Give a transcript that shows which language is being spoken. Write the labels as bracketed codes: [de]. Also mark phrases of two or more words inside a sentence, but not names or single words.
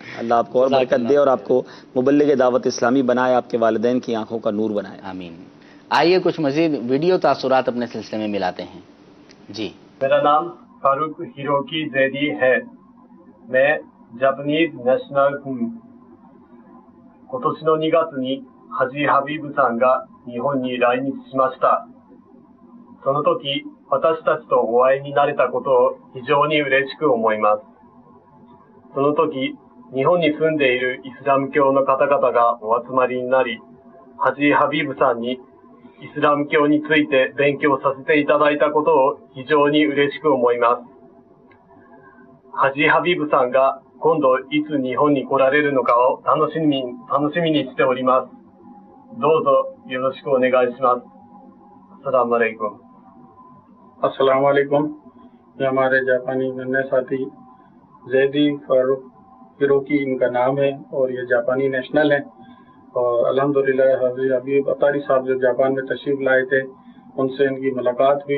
[ur] اللہ آپ کو اور برکت دے اور آپ کو مبلغ دعوت اسلامی بنائے، آپ کے والدین کی آنکھوں کا نور بنائے. آمین. آئیے کچھ مزید ویڈیو تاثرات اپنے سلسلے میں ملاتے ہیں. جی. میرا نام فاروق ہیروکی زیدی ہے. میں [en] Japanese national [ur] ہوں. [ja] 今年の2月にハジ・ハビブさんが日本に来日しました。その時、私たちとお会いになれたことを非常に嬉しく思います。その時、日本に住んでいるイスラム教の方々がお集まりになり、ハジ・ハビブさんにイスラム教について勉強させていただいたことを非常に嬉しく思います。ハジ・ハビブさんが今度いつ日本に来られるのかを楽しみにしております。どうぞよろしくお願いします。 [ar] السلام علیکم. السلام علیکم. [ur] یہ ہمارے جاپانی ننے ساتھی زیدی فاروق ہیروکی ان کا نام ہے اور یہ جاپانی نیشنل ہیں. اور الحمدللہ حاجی حبیب اطاری صاحب جو جاپان میں تشریف لائے تھے ان سے ان کی ملاقات ہوئی.